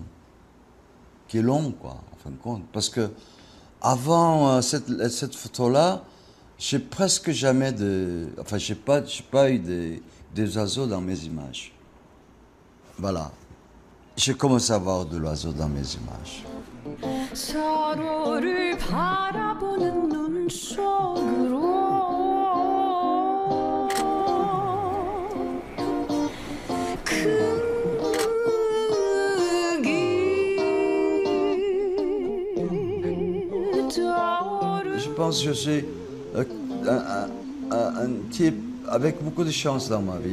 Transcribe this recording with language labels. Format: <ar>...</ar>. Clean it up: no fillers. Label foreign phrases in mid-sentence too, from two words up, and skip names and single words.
<fr>Qui est long, quoi, en fin de compte. Parce que avant cette photo-là, j'ai presque jamais de... Enfin, j'ai pas eu des oiseaux dans mes images. Voilà. J'ai commencé à voir de l'oiseau dans mes images.</fr> <ko>서로를 바라보는 눈 속으로</ko> <fr>Je pense que je suis un type avec beaucoup de chance dans ma vie.</fr>